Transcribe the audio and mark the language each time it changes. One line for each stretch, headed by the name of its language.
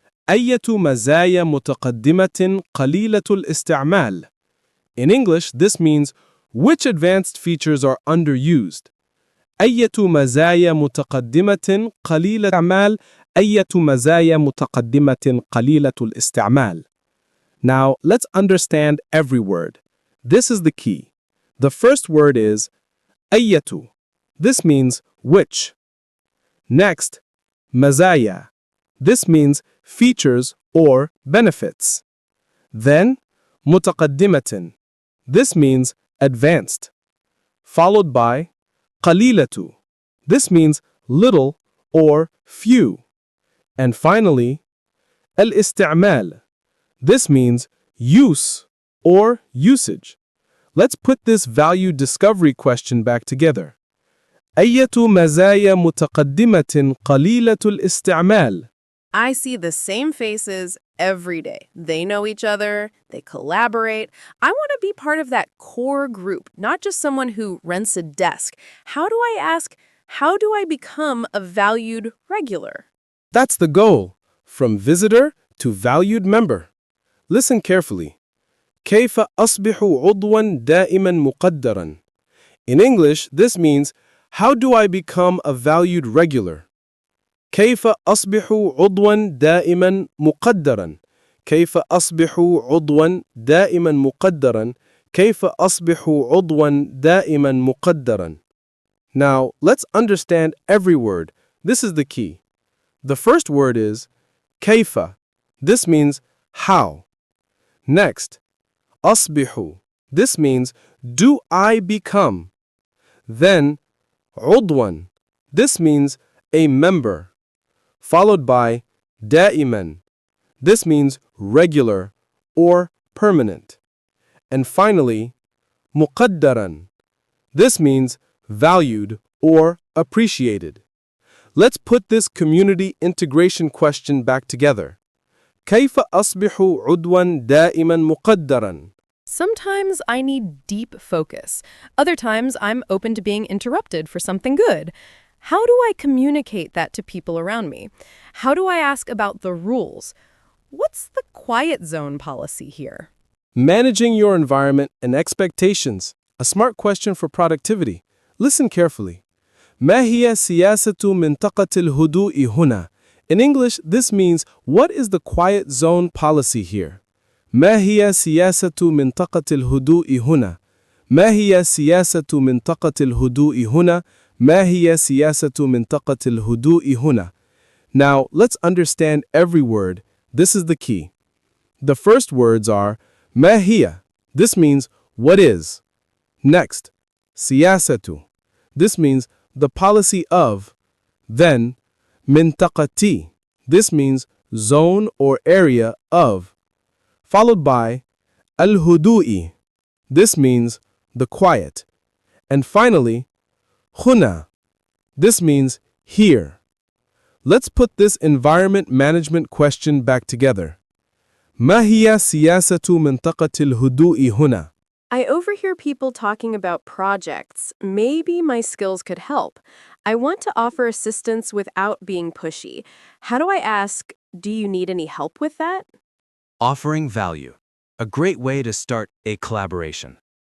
Arabic: أية مزايا متقدمة قليلة الاستعمال?
English: In English, this means, which advanced features are underused?
Arabic: أية مزايا متقدمة قليلة الاستعمال؟ أية مزايا متقدمة قليلة الاستعمال?
English: Now, let's understand every word. This is the key. The first word is
Arabic: أية.
English: This means which. Next,
Arabic: مزايا.
English: This means features or benefits. Then,
Arabic: متقدمة.
English: This means advanced. Followed by
Arabic: قليلة.
English: This means little or few. And finally,
Arabic: الاستعمال.
English: This means use or usage. Let's put this value discovery question back together. أية مزايا متقدمة قليلة الاستعمال? I see the same faces every day. They know each other, they collaborate. I want to be part of that core group, not just someone who rents a desk. How do I ask, how do I become a valued regular? That's the goal, from visitor to valued member. Listen carefully.
Arabic: كيف أصبح عضواً دائماً مقدراً?
English: In English, this means, how do I become a valued regular?
Arabic: كيف أصبح عضواً دائماً مقدراً؟ كيف أصبح عضواً دائماً مقدراً؟ كيف أصبح عضواً دائماً مقدراً؟
English: Now, let's understand every word. This is the key. The first word is
Arabic: كيف.
English: This means how. Next,
Arabic: أصبح.
English: This means do I become. Then,
Arabic: عضوا.
English: This means a member. Followed by
Arabic: دائما.
English: This means regular or permanent. And finally,
Arabic: مقدرا.
English: This means valued or appreciated. Let's put this community integration question back together.
Arabic: كيف أصبح عضوا دائما مقدرا؟
English: Sometimes I need deep focus. Other times I'm open to being interrupted for something good. How do I communicate that to people around me? How do I ask about the rules? What's the quiet zone policy here? Managing your environment and expectations. A smart question for productivity. Listen carefully.
Arabic: ما هي سياسة منطقة الهدوء هنا?
English: In English, this means, what is the quiet zone policy here?
Arabic: ما هي سياسة منطقة الهدوء هنا؟ ما هي سياسة منطقة الهدوء هنا؟ ما هي سياسة منطقة الهدوء هنا?
English: Now, let's understand every word. This is the key. The first words are
Arabic: ما هي.
English: This means, what is. Next,
Arabic: سياسة.
English: This means, the policy of. Then,
Arabic: منطقتي.
English: This means, zone or area of. Followed by
Arabic: الهدوء.
English: This means, the quiet. And finally,
Arabic: هنا.
English: This means, here. Let's put this environment management question back together.
Arabic: ما هي سياسة منطقة الهدوء هنا؟
English: I overhear people talking about projects. Maybe my skills could help. I want to offer assistance without being pushy. How do I ask, do you need any help with that? Offering value. A great way to start a collaboration.